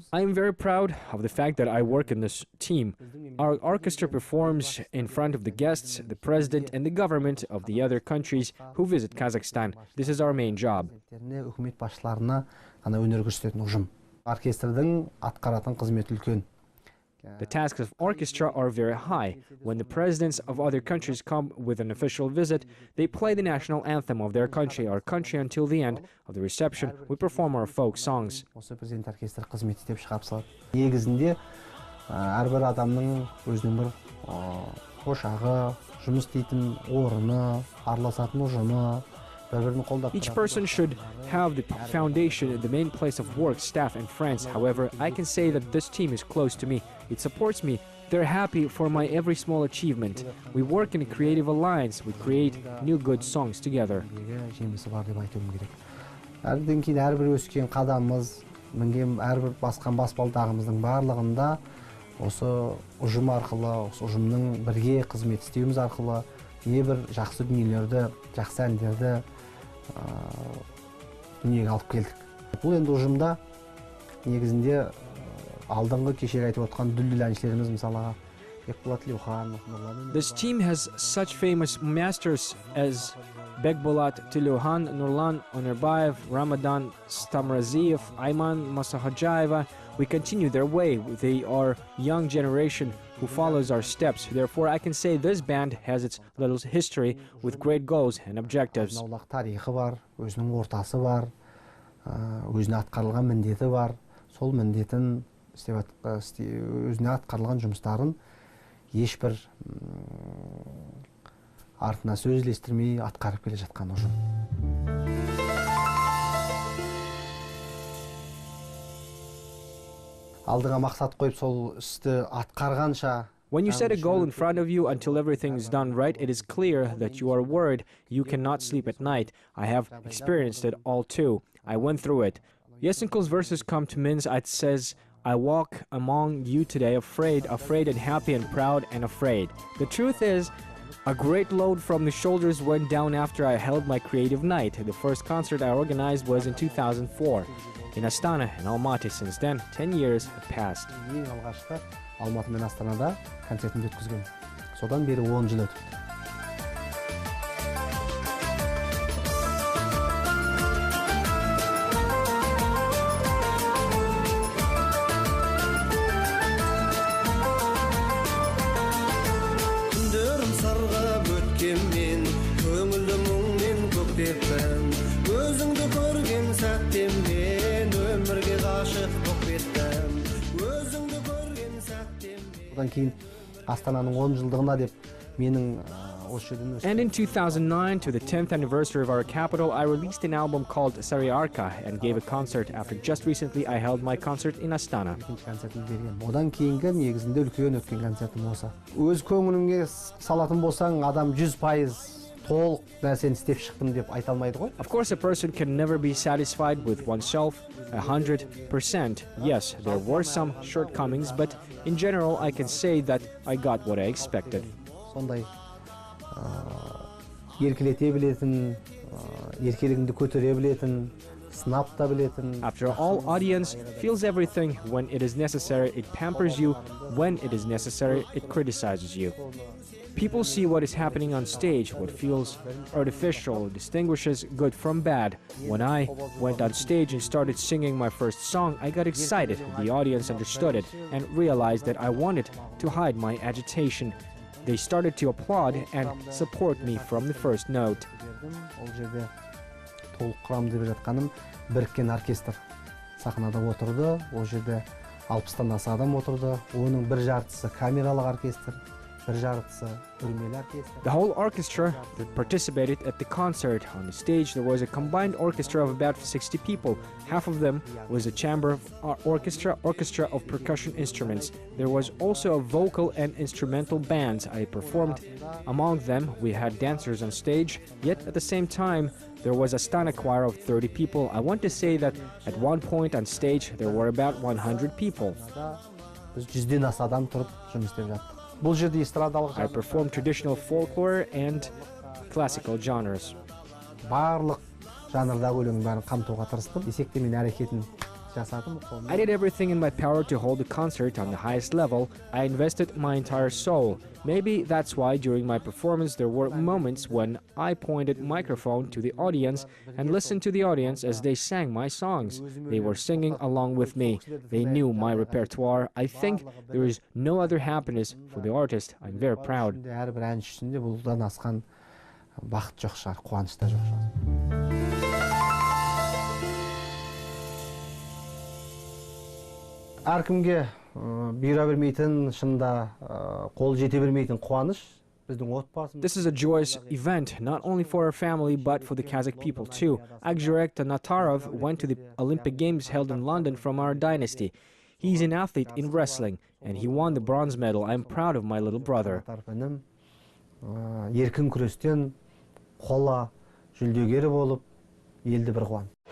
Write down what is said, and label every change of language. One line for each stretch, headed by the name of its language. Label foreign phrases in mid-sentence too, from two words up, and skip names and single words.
English: I am very proud of the fact that I work in this team. Our orchestra performs in front of the guests, the president, and the government of the other countries who visit Kazakhstan. This is our main job.
Kazakh: Үкімет басшыларына ғана өнер көрсететін ұжым. Оркестрдің атқаратын қызметі үлкен.
English: The tasks of orchestra are very high. When the presidents of other countries come with an official visit, they play the national anthem of their country, our country, until the end of the reception. We perform our folk songs.
Kazakh: Осы президент оркестр қызмет етіп шығарып салады. Негізінде әрбір адамның өзінің бір ошағы, жұмыс істейтін орны, араласатын ұжымы,
English: Each person should have the foundation, the main place of work, staff, and friends. However, I can say that this team is close to me. It supports me. They're happy for my every small achievement. We work in a creative alliance. We create new good songs together.
Kazakh: Әрден кейін әрбір өскен қадамымыз, мінген әрбір басқан баспалдағымыздың барлығында осы ұжым арқылы, осы ұжымның бірге қызмет істеуіміз арқылы небір жақсы дүниелерді, жақсы әндерді дүниеге алып келдік. Бұл енді ұжымда негізінде алдыңғы кешегі айтып отқан дүлдүл әншілеріміз мысалға
English: This team has such famous masters as Bekbolat Tiluhan, Nurlan Onerbayev, Ramadan Stamraziev, Ayman Masahajaeva. We continue their way. They are young generation who follows our steps. Therefore, I can say this band has its little history with great goals and objectives.
Kazakh: Тарихы бар, өзінің ортасы бар, өзіне атқарылған міндеті бар. Сол міндетін өзіне атқарылған жұмыстарын ешбір артына сөз ілестірмей атқарып келе жатқан ұжым. Алдыңа мақсат қойып сол істі атқарғанша
English: When you set a goal in front of you until everything is done right, it is clear that you are worried. You cannot sleep at night. I have experienced it all too. I went through it. Yesenkel's verses come to Minsk. It says, I walk among you today afraid and happy and proud and afraid. The truth is, a great load from the shoulders went down after I held my creative night. The first concert I organized was in 2004 in Astana and Almaty. Since then, 10 years have passed.
Kazakh: Алматы мен Астанада концертімді өткізген. Содан бері 10 жыл өтіпті. Күндерім сарғап өткенмен, көңілді мұңмен көктеппін. Өзіңді көрген сәттен мен өмірге ғашық болып кеттім. Өзіңді көрген сәттен мен. Одан кейін Астананың 10 жылдығына деп менің
English: And in 2009, to the 10th anniversary of our capital, I released an album called Sariarka and gave a concert. After just recently, I held my concert in Astana.
Kazakh: Одан кейінгі негізінде үлкен өткен концертім осы. Өз көңіліңе салатын болсаң, адам 100% толық нәрсені істеп шықтым деп айта алмайды ғой.
English: Of course, a person can never be satisfied with oneself 100%. Yes, there were some shortcomings, but in general, I can say that I got what I expected.
Kazakh: Сондай еркелете білетін, еркелігіңді көтере білетін, сынап та білетін.
English: After all, audience feels everything when it is necessary. It pampers you when it is necessary. It criticizes you. People see what is happening on stage, what feels artificial, distinguishes good from bad. When I went on stage and started singing my first song, I got excited. The audience understood it and realized that I wanted to hide my agitation. They started to applaud and support me from the first note.
Kazakh: Ол жерде толық құрамды деп жатқаным біріккен оркестр сахнада отырды. Ол жерде 60-тан аса адам отырды. Оның бір жартысы камералық оркестр, бір жартысы үрмелі оркестр.
English: The whole orchestra that participated at the concert. On the stage there was a combined orchestra of about 60 people. Half of them was a chamber orchestra of percussion instruments. There was also a vocal and instrumental bands. I performed among them. We had dancers on stage, yet at the same time there was a Astana choir of 30 people. I want to say that at one point on stage there were about 100 people.
Kazakh: Біз 100-ден аса адам тұрып жұмыс істеп жаттық. Бұл жерде эстрадалық
English: I performed traditional folklore and classical genres.
Kazakh: барлық жанрдағы өлеңнің бәрін қамтуға тырыстым. Десек те мен әрекетін жасадым.
English: I did everything in my power to hold the concert on the highest level. I invested my entire soul. Maybe that's why during my performance there were moments when I pointed microphone to the audience and listened to the audience as they sang my songs. They were singing along with me. They knew my repertoire. I think there is no other happiness for the artist. I'm very proud.
Kazakh: Әрбір әншісінде бұдан асқан бақыт жоқ шығар, қуаныш та жоқ шығар. Әркімге бұйыра бермейтін, шында қол жете бермейтін қуаныш біздің отбасымыз.
English: This is a joyous event, not only for our family, but for the Kazakh people too. Jibek Tanatarov went to the Olympic Games held in London from our dynasty. He's an athlete in wrestling, and he won the bronze medal. I'm proud of my little brother.
Kazakh: Еркін күрестен қола жүлдегері болып, елді бір қуан.